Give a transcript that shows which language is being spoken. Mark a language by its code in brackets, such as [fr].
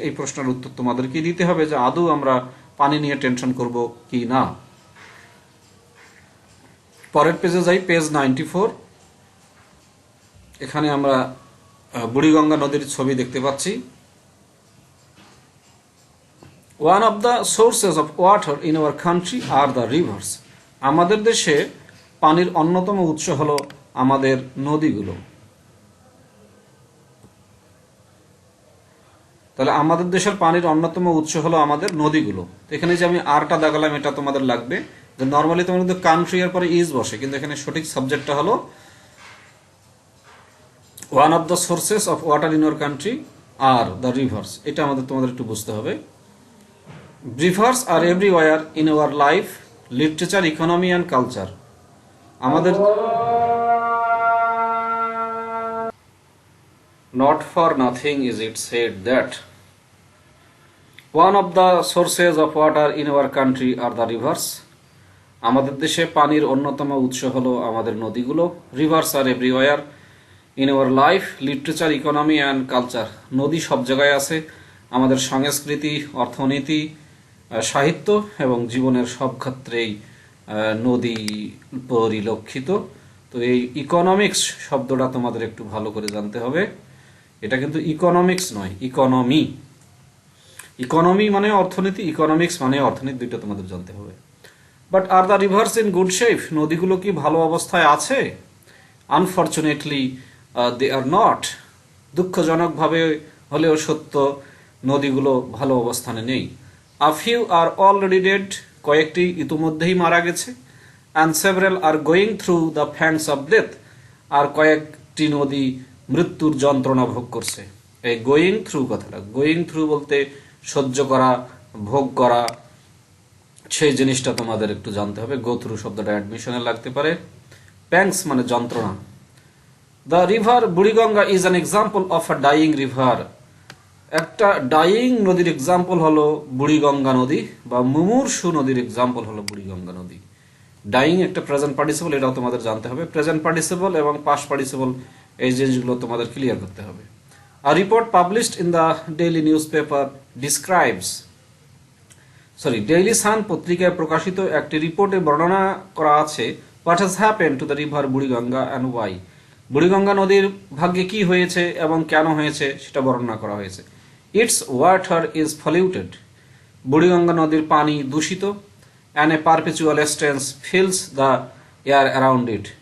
[bn] এই প্রশ্নের উত্তর তোমাদেরকে দিতে হবে যে আদৌ আমরা পানি নিয়ে টেনশন করব কি না। পরের পেজে যাই, পেজ 94। এখানে আমরা বুড়িগঙ্গা নদীর ছবি দেখতে পাচ্ছি। [en] One of the sources of water in our country are the rivers. [bn] আমাদের দেশে পানির অন্যতম উৎস হলো আমাদের নদীগুলো। তাহলে আমাদের দেশের পানির অন্যতম উৎস হলো আমাদের নদীগুলো। এখানে যে আমি আরটা দাগালাম এটা তোমাদের লাগবে, যে নর্মালি তোমার কিন্তু কান্ট্রি এর পরে ইজ বসে, কিন্তু এখানে সঠিক সাবজেক্টটা হলো [en] One of the sources of water in your country are the rivers. [bn] এটা তোমাদের একটু বুঝতে হবে। [en] Rivers are everywhere in our life, literature, economy and culture. [bn] আমাদের [en] not for nothing is it said that one of the sources of water in our country are the rivers. [bn] আমাদের দেশে পানির অন্যতম উৎস হলো আমাদের নদীগুলো। [en] Rivers are everywhere in our life, literature, economy and culture. [bn] নদী সব জায়গায় আছে, আমাদের সংস্কৃতি, অর্থনীতি, সাহিত্য এবং জীবনের সব ক্ষেত্রেই নদী পরিলক্ষিত। তো এই ইকোনমিক্স শব্দটা তোমাদের একটু ভালো করে জানতে হবে। এটা কিন্তু ইকোনমিক্স নয়, ইকোনমি। ইকোনমি মানে অর্থনীতি, ইকোনমিক্স মানে অর্থনীতি, দুইটা তোমাদের জানতে হবে। [en] but are the rivers in good shape, [bn] নদীগুলো কি ভালো অবস্থায় আছে? [en] Unfortunately they are not. [bn] দুঃখজনকভাবে হলেও সত্য, নদীগুলো ভালো অবস্থানে নেই। [en] A few are already dead, [bn] কয়েকটি ইতিমধ্যেই মারা গেছে। [en] And several are going through the pangs of death, [bn] আর কয়েকটি নদী মৃত্যুর যন্ত্রণা ভোগ করছে। এই গোয়িং থ্রু কথাটা, গোয়িং থ্রু বলতে সহ্য করা, ভোগ করা, সেই জিনিসটা তোমাদের একটু জানতে হবে। গো থ্রু শব্দটা অ্যাডমিশনে লাগতে পারে। প্যাংস মানে যন্ত্রণা। [en] The river Buriganga is an example of a dying river. [bn] একটা ডাইং নদীর এক্সাম্পল হলো বুড়িগঙ্গা নদী, বা মুমূর্ষু নদীর এক্সাম্পল হলো বুড়িগঙ্গা নদী। ডাইং একটা প্রেজেন্ট পার্টিসিপল, এটাও তোমাদের জানতে হবে। প্রেজেন্ট পার্টিসিপল এবং পাস্ট পার্টিসিপল এই জিনিসগুলো তোমাদের ক্লিয়ার করতে হবে। [en] A report published in the daily newspaper describes, [bn] Daily Sun পত্রিকায় প্রকাশিত একটি রিপোর্টে বর্ণনা করা আছে [en] what has happened to the river Buriganga and why. [bn] Buriganga নদীর ভাগ্যে কি হয়েছে এবং কেন হয়েছে সেটা বর্ণনা করা হয়েছে। [en] Its water is polluted. [bn] Buriganga নদীর পানি দূষিত। [en] And a perpetual stench fills the air around it.